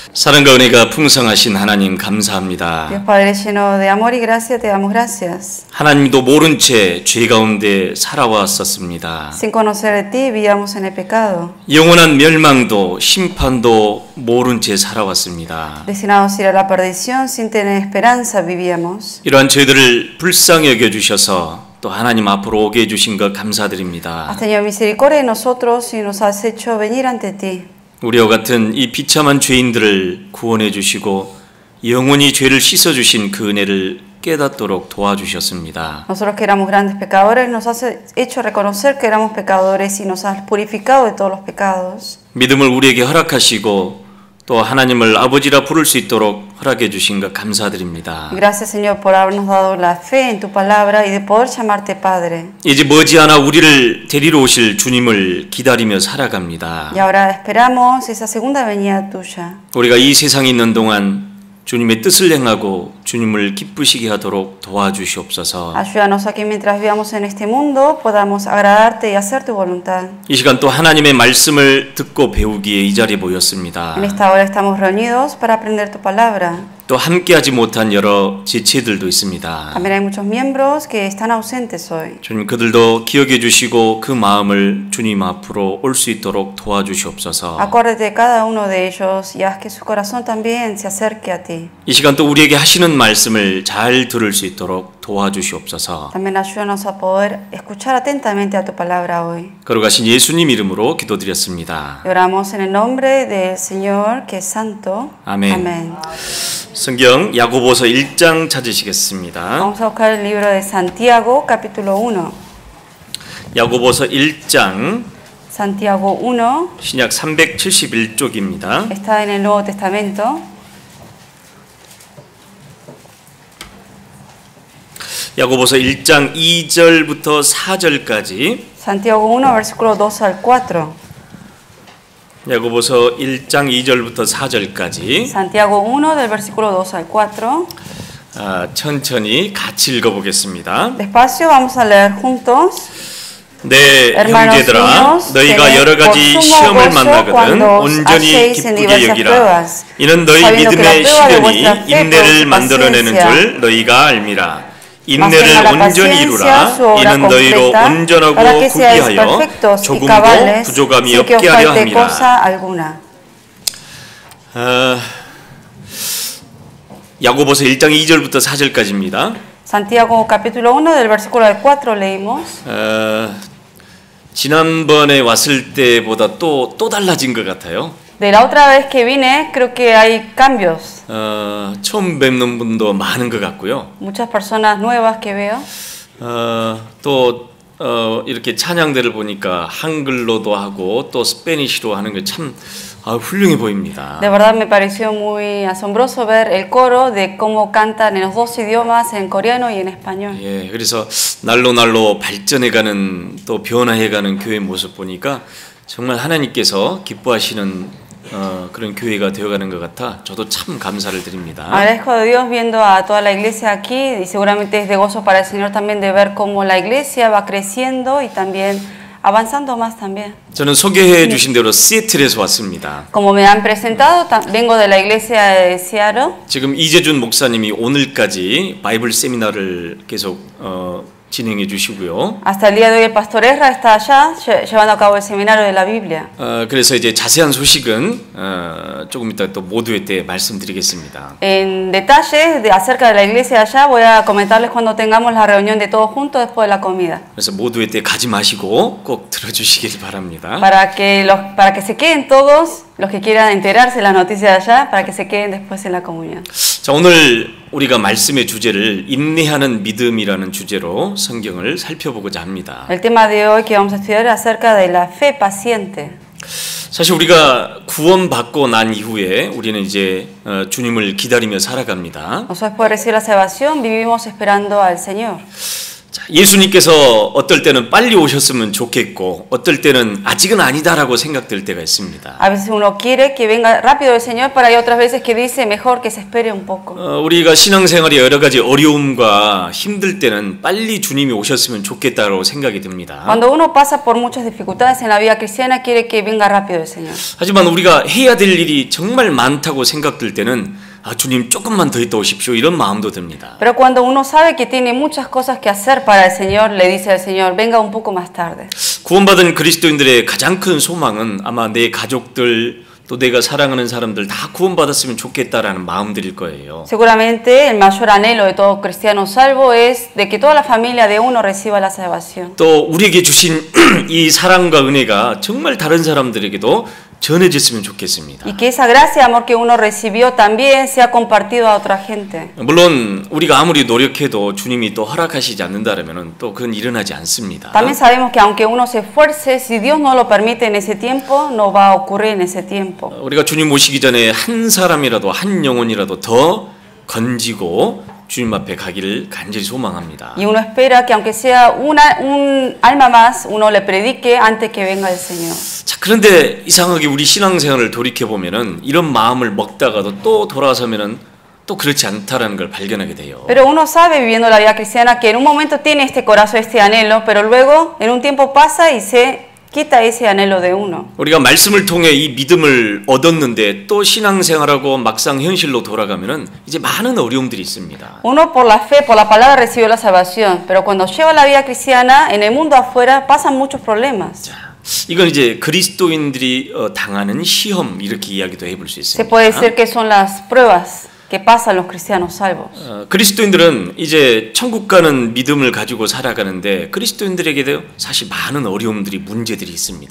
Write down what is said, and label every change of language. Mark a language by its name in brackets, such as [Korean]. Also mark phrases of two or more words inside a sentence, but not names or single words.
[Korean] 사랑과 은혜가 풍성하신 하나님 감사합니다. [Spanish] Dios Padre lleno de amor y gracia, te damos gracias. [Korean] 하나님도 모른 채 죄 가운데 살아왔었습니다. [Spanish] Sin conocer de ti, vivíamos en el pecado, [Korean] 영원한 멸망도 심판도 모른 채 살아왔습니다. [Spanish] destinados a ir a la perdición, sin tener esperanza, vivíamos. [Korean] 이러한 죄들을 불쌍히 여겨주셔서 또 하나님 앞으로 오게 해주신 것 감사드립니다. [Spanish] Has tenido misericordia de nosotros y nos has hecho venir ante ti. [Korean] 우리와 같은 이 비참한 죄인들을 구원해 주시고 영원히 죄를 씻어주신 그 은혜를 깨닫도록 도와주셨습니다. [Spanish] Nosotros que éramos grandes pecadores, nos has hecho reconocer que éramos pecadores y nos has purificado de todos los pecados. [Korean] 믿음을 우리에게 허락하시고 또 하나님을 아버지라 부를 수 있도록 허락해 주신 것 감사드립니다. [Spanish] Gracias, Señor, por habernos dado la fe en tu palabra y de poder llamarte Padre. [Korean] 이제 머지않아 우리를 데리러 오실 주님을 기다리며 살아갑니다. [Spanish] Y ahora esperamos esa segunda venida tuya. [Korean] 우리가 이 세상에 있는 동안 주님의 뜻을 행하고 주님을 기쁘시게 하도록 도와주시옵소서. [Spanish] Ayúdanos a que mientras vivamos en este mundo podamos agradarte y hacer tu voluntad. [Korean] 이 시간 또 하나님의 말씀을 듣고 배우기에 이 자리에 모였습니다. [Spanish] En esta hora estamos reunidos para aprender tu palabra. [Korean] 또 함께하지 못한 여러 지체들도 있습니다. [Spanish] También hay muchos miembros que están ausentes hoy. [Korean] 주님 그들도 기억해 주시고 그 마음을 주님 앞으로 올 수 있도록 도와주시옵소서. [Spanish] Acuérdate de cada uno de ellos y haz que su corazón también se acerque a ti. [Korean] 이 시간 또 우리에게 하시는 말씀을 잘 들을 수 있도록 도와주시옵소서. [Spanish] También ayúdanos a poder escuchar atentamente a tu palabra hoy. [Korean] 거룩하신 예수님 이름으로 기도드렸습니다. [Spanish] Y oramos en el nombre del Señor que es santo. [Korean] 아멘. [Spanish] Amén. [Korean] 성경 야고보서 1장 찾으시겠습니다. [Spanish] Vamos a buscar el libro de Santiago, capítulo 1. [Korean] 야고보서 1장 [Spanish] Santiago 1 [Korean] 신약 371쪽입니다. [Spanish] está en el Nuevo Testamento. [Korean] 야고보서 1장 2절부터 4절까지 [Spanish] Santiago 1, versículo 2 al 4. [Korean] 야고보서 1장 2절부터 4절까지 [Spanish] Santiago 1, del versículo 2 al 4. [Korean] 천천히 같이 읽어보겠습니다. [Spanish] Despacio, vamos a leer juntos. [Korean] 네, [Spanish] Hermanos [Korean] 형제들아, [Spanish] míos, [Korean] 너희가 [Spanish] tened [Korean] 여러 [Spanish] por [Korean] 가지 [Spanish] sumo [Korean] 시험을 [Spanish] gozo [Korean] 만나거든 [Spanish] cuando os [Korean] 온전히 [Spanish] halléis en [Korean] 기쁘게 [Spanish] diversas [Korean] 여기라. [Spanish] pruebas, [Korean] 이는 너희 [Spanish] sabiendo que la [Korean] 믿음의 [Spanish] prueba de [Korean] 시련이 [Spanish] vuestra fe [Korean] 인내를 [Spanish] produce [Korean] 만들어내는 [Spanish] paciencia. [Korean] 줄 너희가 알미라. [Spanish] Mas [Korean] 인내를 [Spanish] tenga la [Korean] 온전히 [Spanish] paciencia [Korean] 이루라. [Spanish] su obra [Korean] 이는 너희로 [Spanish] completa, [Korean] 온전하고 [Spanish] para que seáis [Korean] 구비하여 [Spanish] perfectos y [Korean] 조금도 [Spanish] cabales, [Korean] 부족함이 [Spanish] sin que os [Korean] 없게 하려 [Spanish] falte [Korean] 함이라. [Spanish] cosa alguna. [Korean] 야고보서 1장 2절부터 4절까지입니다. [Spanish] Santiago capítulo 1 del versículo del 4 leímos. [Korean] 지난번에 왔을 때보다 또 달라진 것 같아요. [Spanish] De la otra vez que vine, creo que hay cambios. [Korean] 처음 뵙는 분도 많은 것 같고요. [Spanish] Muchas personas nuevas que veo. [Korean] 또 이렇게 찬양대를 보니까 한글로도 하고 또 스페니쉬로 하는 게 참 훌륭해 보입니다. [Spanish] De verdad me pareció muy asombroso ver el coro de cómo cantan en los dos idiomas, en coreano y en español. [Korean] 예, 그래서 날로 발전해가는 또 변화해가는 교회 모습 보니까 정말 하나님께서 기뻐하시는 그런 교회가 되어가는 것 같아 저도 참 감사를 드립니다. [Spanish] Agradezco a Dios viendo a toda la iglesia aquí y seguramente es de gozo para el Señor también de ver cómo la iglesia va creciendo y también avanzando más también. [Korean] 저는 소개해 주신 대로 시애틀에서 왔습니다. [Spanish] Como me han presentado, vengo de la iglesia de Seattle. [Korean] 지금 이재준 목사님이 오늘까지 바이블 세미나를 계속 진행해 주시고요. [Spanish] Hasta el día de hoy el pastor Ezra está allá llevando a cabo el seminario de la Biblia. [Korean] 그래서 이제 자세한 소식은 조금 이따 또 모두회 때 말씀드리겠습니다. [Spanish] En detalles acerca de la iglesia allá voy a comentarles cuando tengamos la reunión de todos juntos después de la comida. [Korean] 그래서 모두회 때 가지 마시고 꼭 들어주시길 바랍니다. [Spanish] Para que se queden todos los que quieran enterarse de las noticias de allá, para que se queden después en la comunión. [Korean] 자, 오늘 우리가 말씀의 주제를 인내하는 믿음이라는 주제로 성경을 살펴보고자 합니다. [Spanish] El tema de hoy que vamos a estudiar es acerca de la fe paciente. [Korean] 사실 우리가 구원받고 난 이후에 우리는 이제 주님을 기다리며 살아갑니다. [Spanish] Nosotros después de recibir la salvación vivimos esperando al Señor. [Korean] 자, 예수님께서 어떨 때는 빨리 오셨으면 좋겠고 어떨 때는 아직은 아니다라고 생각될 때가 있습니다. [Spanish] A veces uno quiere que venga rápido el Señor, pero hay otras veces que dice mejor que se espere un poco. [Korean] 우리가 신앙생활에 여러 가지 어려움과 힘들 때는 빨리 주님이 오셨으면 좋겠다고 생각이 듭니다. [Spanish] Cuando uno pasa por muchas dificultades en la vida cristiana, quiere que venga rápido el Señor. [Korean] 하지만 우리가 해야 될 일이 정말 많다고 생각될 때는 주님 조금만 더 있다 오십시오 이런 마음도 듭니다. [Spanish] Pero cuando uno sabe que tiene muchas cosas que hacer para el Señor, le dice al Señor, venga un poco más tarde. [Korean] 구원받은 그리스도인들의 가장 큰 소망은 아마 내 가족들 또 내가 사랑하는 사람들 다 구원받았으면 좋겠다라는 마음들일 거예요. [Spanish] Seguramente el mayor anhelo de todo cristiano salvo es de que toda la familia de uno reciba la salvación. [Korean] 또 우리에게 주신 이 사랑과 은혜가 정말 다른 사람들에게도 전해졌으면 좋겠습니다. [Spanish] Y que esa gracia, amor que uno recibió también sea compartido a otra gente. [Korean] 물론 우리가 아무리 노력해도 주님이 또 허락하시지 않는다라면은 또 그건 일어나지 않습니다. [Spanish] También sabemos que aunque uno se esfuerce, si Dios no lo permite en ese tiempo, no va a ocurrir en ese tiempo. [Korean] 우리가 주님 오시기 전에 한 사람이라도 한 영혼이라도 더 건지고 주님 앞에 가기를 간절히 소망합니다. [Spanish] Y uno espera que aunque sea un alma más, uno le predique antes que venga el Señor. [Korean] 자, 그런데 이상하게 우리 신앙생활을 돌이켜 보면은 이런 마음을 먹다가도 또 돌아서면은 또 그렇지 않다라는 걸 발견하게 돼요. [Spanish] Pero uno sabe viviendo la vida cristiana que en un momento tiene este corazón, este anhelo, pero luego en un tiempo pasa y se quita ese anhelo de uno. [Korean] 우리가 말씀을 통해 이 믿음을 얻었는데 또 신앙생활하고 막상 현실로 돌아가면은 이제 많은 어려움들이 있습니다. [Spanish] Uno por la fe, por la palabra recibió la salvación, pero cuando lleva la vida cristiana en el mundo afuera pasan muchos problemas. [Korean] 자, 이건 이제 그리스도인들이 당하는 시험 이렇게 이야기도 해볼 수 [Spanish] Se [Korean] 있습니다. [Spanish] puede decir que son las pruebas que pasan los cristianos salvos. [Korean] 그리스도인들은 이제 천국 가는 믿음을 가지고 살아가는데 그리스도인들에게도 사실 많은 어려움들이 문제들이 있습니다.